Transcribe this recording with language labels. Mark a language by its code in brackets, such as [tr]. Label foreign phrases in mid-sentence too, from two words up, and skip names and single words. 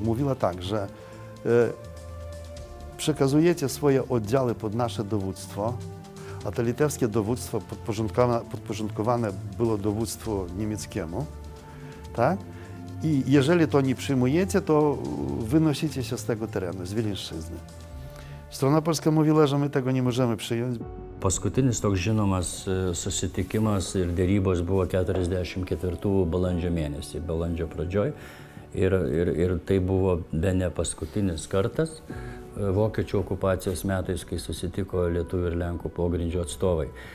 [pl] Mówiła tak, że przekazujecie swoje oddziały pod nasze dowództwo, a to litewskie dowództwo podporządkowane było dowództwu niemieckiemu, tak? I jeżeli to nie przyjmujecie, to wynosicie się z tego terenu, z Wileńszczyzny. Strona polska mówiła, że my tego nie możemy przyjąć. [lt] Paskutinis toks žinomas susitikimas ir dėrybos buvo 44 balandžio mėnesį, balandžio pradžioj. Ir tai buvo bene paskutinis kartas vokiečių okupacijos metais, kai susitiko lietuvių ir lenkų pogrindžio atstovai.